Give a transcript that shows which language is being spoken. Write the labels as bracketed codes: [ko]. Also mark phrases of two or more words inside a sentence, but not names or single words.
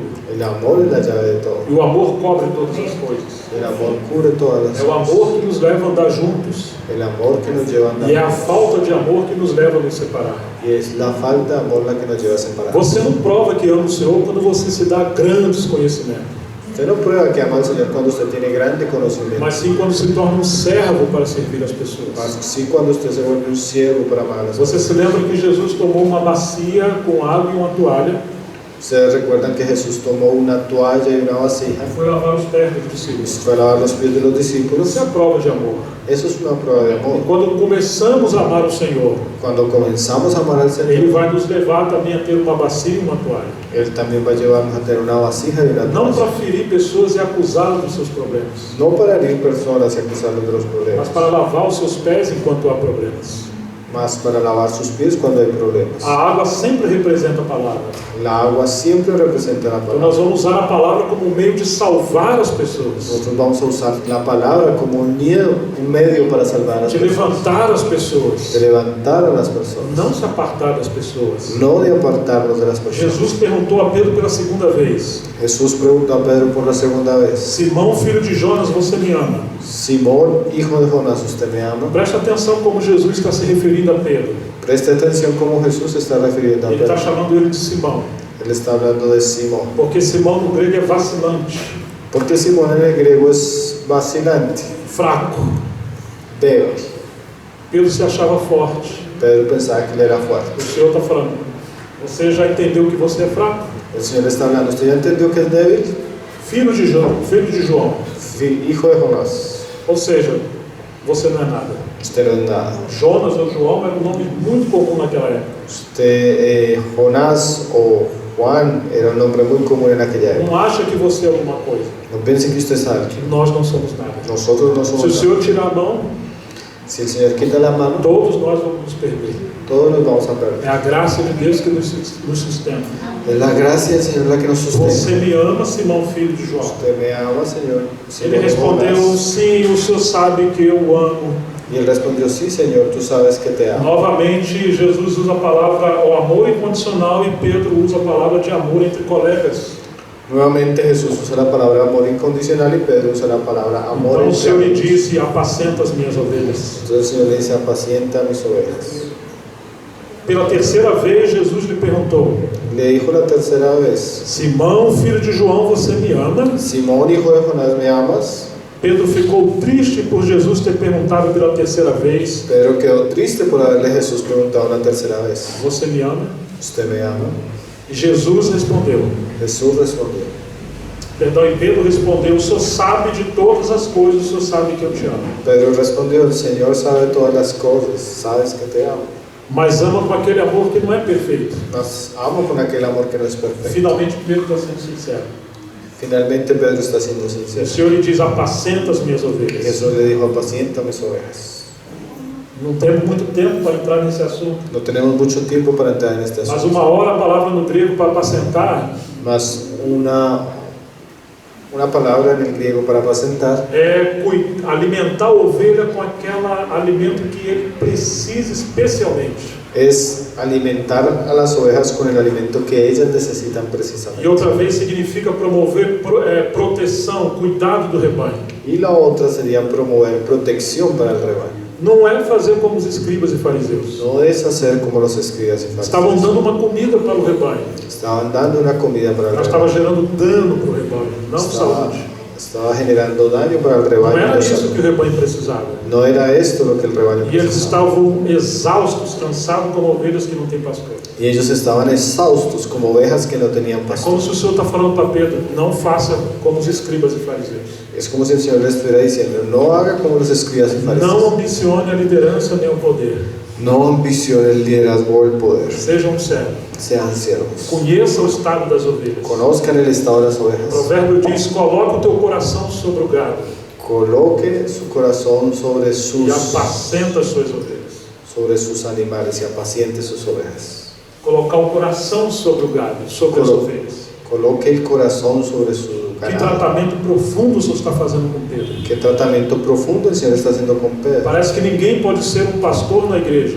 [es] El amor es la llave de todo. [pt] E o amor cobre todas as coisas. [es] El amor cubre todas las [pt] É o [es] cosas. [pt] amor que nos leva a andar juntos. [es] El amor que nos lleva a andar. [pt] E é a falta de amor que nos leva a nos separar. [es] Y es la falta de amor la que nos lleva a separar. [pt] Você não prova que ama o Senhor quando você se dá grandes conhecimentos, [es] Usted no prueba que ama al Señor cuando usted tiene grande conocimiento, [pt] mas sim quando se torna um servo para servir as pessoas. [es] mas sí cuando usted se vuelve un siervo para amar a las [pt] Você [es] personas. [pt] se lembra que Jesus tomou uma bacia com água e uma toalha [es] Ustedes recuerdan que Jesús tomó una toalla y una vasija [pt] e foi lavar os pés dos [es] y [pt] discípulos. [es] se fue a lavar los pies de los discípulos. [pt] Isso é a prova de amor. [es] Eso es una prueba de [pt] E [es] amor. [pt] quando começamos a amar o Senhor, [es] Cuando comenzamos a amar al [pt] Ele [es] Señor, [pt] vai nos levar também a ter uma bacia e uma toalha. [es] Él también va a llevarnos a tener una vasija y una [pt] Não [es] toalla. [pt] para ferir pessoas e acusá-las dos seus problemas, [es] No para herir personas y acusarlos de los [pt] mas [es] problemas, [pt] para lavar os seus pés enquanto há problemas. [es] más para lavar sus pies cuando hay problemas. [pt] A água sempre representa a palavra. [es] La agua siempre representa la [pt] Então [es] palabra. [pt] nós vamos usar a palavra como um meio de salvar as pessoas, [es] Nosotros vamos a usar la palabra como un medio para salvar a las [pt] de [es] personas, [pt] levantar as pessoas, [es] de levantar a las personas, [pt] não se apartar das pessoas. [es] no de apartarnos de las personas. [pt] Jesus perguntou a Pedro pela segunda vez: [es] Jesús preguntó a Pedro por la segunda vez, [pt] Simão, filho de Jonas, você me ama? [es] Simón, hijo de Jonás, ¿usted me ama? [pt] Presta atenção como Jesus está se referindo a Pedro. [es] Preste atención cómo Jesús se está refiriendo a [pt] Ele está [es] Pedro. [pt] chamando ele de Simão, [es] Él está hablando de Simón. [pt] porque Simão no grego é vacilante, [es] Porque Simón en el griego es vacilante, [pt] fraco. [es] débil. [pt] Pedro se achava forte. [es] Pedro pensaba que él era [pt] O [es] fuerte. [pt] Senhor está falando: você já entendeu que você é fraco? [es] El Señor está hablando, ¿usted ya entendió que es débil? [pt] Filho de João. [es] Hijo de Jonás, [pt] Ou seja, você não é nada. [es] usted no es nada. [pt] Jonas ou João era um nome muito comum naquela época. [es] Usted, Jonás o Juan era un nombre muy común en aquella época. [pt] Não acha que você é alguma coisa. [es] No piense que usted sabe. [pt] Nós não somos nada. [es] Nosotros no [pt] Se o [es] somos nada. [pt] Senhor tirar a mão, [es] Si el Señor quita la mano, [pt] todos nós vamos nos perder. [es] todos nos vamos a [pt] É [es] perder. [pt] a graça de Deus que nos sustenta. [es] Es la gracia del Señor la que nos [pt] Você [es] sustenta. [pt] me ama, Simão, filho de João? [es] Usted me ama, Señor. Simón [pt] Ele [es] de [pt] respondeu, [es] Jonás. [pt] sim, o Senhor sabe que eu amo. [es] Y él respondió, sí, Señor, tú sabes que te amo. [pt] Novamente, Jesus usa a palavra o amor incondicional e Pedro usa a palavra de amor entre colegas. [es] Nuevamente Jesús usa la palabra amor incondicional y Pedro usa la palabra amor [pt] Então o [es] entre [pt] Senhor lhe [es] amigos. [pt] disse, apacenta as minhas ovelhas. [es] Entonces el Señor le dice, apacienta mis ovejas. [pt] Pela terceira vez, Jesus lhe perguntou, [es] Le dijo la tercera vez, [pt] Simão, filho de João, você me ama? [es] Simón, hijo de Jonás, ¿me amas? [pt] Pedro ficou triste por Jesus ter perguntado pela terceira vez, [es] Pedro quedó triste por haberle Jesús preguntado una tercera vez, [pt] você me ama? [es] ¿usted me ama? [pt] E Jesus respondeu, [es] Jesús respondió. [pt] perdão, e Pedro respondeu, o Senhor sabe de todas as coisas, o Senhor sabe que eu te amo. [es] Pedro respondió, el Señor sabe todas las cosas, sabes que te amo. [pt] Mas ama com aquele amor que não é perfeito. [es] Mas amo con aquel amor que no es perfecto. [pt] Finalmente Pedro está sendo sincero. [es] Finalmente Pedro está siendo [pt] O [es] sincero. [pt] Senhor lhe diz, apacenta as minhas [es] Y [pt] ovelhas. [es] Jesús le dijo, apacienta mis ovejas. [pt] Não temos muito tempo para entrar nesse assunto. [es] No tenemos mucho tiempo para entrar en este [pt] Mas [es] asunto. [pt] uma hora a palavra no grego para apacentar [es] Mas una palabra en el griego para apacentar [pt] é alimentar a ovelha com aquele alimento que ele precisa especialmente. [es] es alimentar a las ovejas con el alimento que ellas necesitan [pt] E [es] precisamente. [pt] outra vez significa promover proteção, cuidado do rebanho. [es] Y la otra sería promover protección para el rebaño. [pt] Não é fazer como os escribas e fariseus. [es] No es hacer como los escribas y [pt] Estavam [es] fariseos. [pt] dando uma comida para o rebanho. [es] Estaban dando una comida para el [pt] Ela estava [es] rebaño. [pt] gerando dano para o rebanho, não saúde. [es] Estaba generando daño para el [pt] Não [es] rebaño. [pt] era [es] no [pt] isso [es] salud. [pt] que o rebanho precisava. [es] No era esto lo que el rebaño [pt] E eles [es] precisaba. [pt] estavam exaustos, cansados como ovelhas que não têm pastor. [es] Y ellos estaban exhaustos como ovejas que no tenían [pt] É [es] pastor. [pt] como se o Senhor está falando para Pedro, não faça como os escribas e fariseus. [es] Es como si el Señor le estuviera diciendo, no haga como los escribas y [pt] Não [es] fariseos. [pt] ambicione a liderança nem o poder. [es] No ambicione el liderazgo o el poder. [pt] Seja servo. [es] Sean siervos. [pt] Conheça o estado das ovelhas. [es] Conozcan el estado de las [pt] O [es] ovejas. [pt] provérbio diz, coloca o teu coração sobre o gado [es] Coloque su corazón sobre [pt] e [es] sus [pt] apacenta as suas ovelhas. [es] animales y apaciente sus ovejas. [pt] Colocar o coração sobre o gado, sobre as ovelhas. [es] Coloque el corazón sobre su [pt] Que [es] ganado. [pt] tratamento profundo o Senhor está fazendo com Pedro. [es] Qué tratamiento profundo el Señor está haciendo con Pedro. [pt] Parece que ninguém pode ser um pastor na igreja,